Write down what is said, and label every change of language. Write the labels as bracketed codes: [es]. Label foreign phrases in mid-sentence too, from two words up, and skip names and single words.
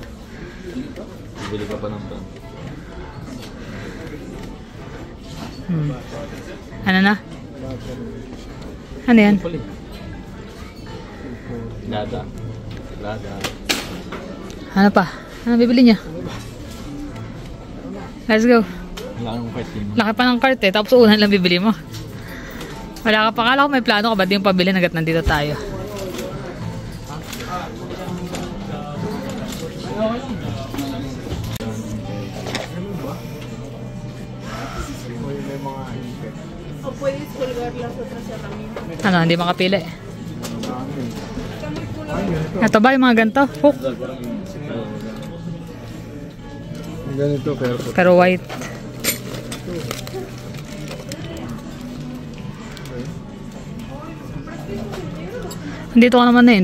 [tl] Bili ka pa ng pan. Ano na? Ano yan? Lada. Lada. Ano pa? Ano bibili niya? [en] Let's go. [tl] Wala kang cart din. Laki pa ng cart eh. Tapos unan lang bibili mo. Wala ka pa. Kala ko may plano ka. Ba't yung pabili nagat nandito tayo? [es] O puedes colgar las otras herramientas. [tl] Ano, hindi makapili. Ito ba yung mga ganito? Hook. Ganito Pero white. Dito ka naman eh.